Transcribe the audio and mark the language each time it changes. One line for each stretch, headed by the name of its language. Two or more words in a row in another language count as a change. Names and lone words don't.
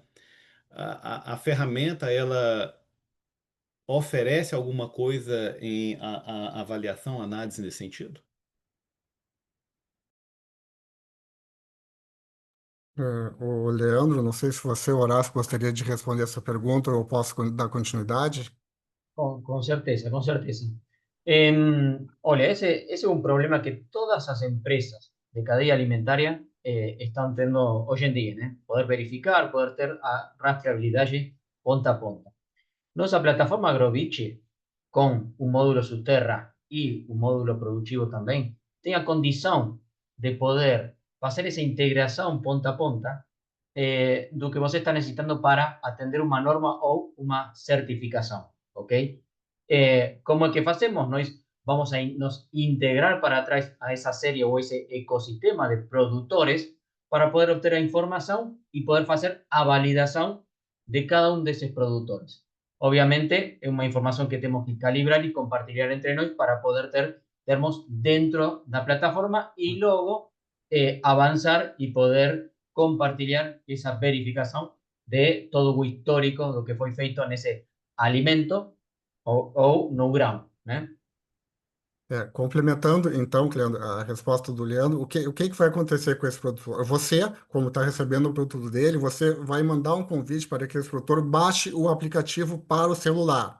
Portuguese: A ferramenta, ela oferece alguma coisa em a avaliação, análise nesse sentido? O Leandro, não sei se você, Horácio, gostaria de responder essa pergunta ou eu posso dar continuidade?
Spanish: Con certeza, con certeza. Ole, ese es un problema que todas las empresas de cadena alimentaria están teniendo hoy en día, ¿eh? Poder verificar, poder tener a rastreabilidad
Portuguese: ponta a ponta.
Spanish: Nuestra plataforma Agrobici, con un módulo Subterra y un módulo productivo también, tenga condición de poder hacer esa integración
Portuguese: ponta a ponta do que você está
Spanish: necesitando para atender una norma o una certificación, ¿ok? ¿Cómo es que hacemos? Nos vamos a nos integrar para atrás a esa serie o ese ecosistema de productores para poder obtener información y poder hacer a validación de cada uno de esos productores. Obviamente, es una información que tenemos que calibrar y compartir entre nosotros para poder termos dentro de la plataforma y luego avanzar y poder compartir esa verificación de todo lo histórico, lo que fue feito en ese alimento
Portuguese: ou no grão, né? Complementando, então, Leandro, a resposta do Leandro, o que vai acontecer com esse produtor? Você, como está recebendo o produto dele, você vai mandar um convite para que esse produtor baixe o aplicativo para o celular.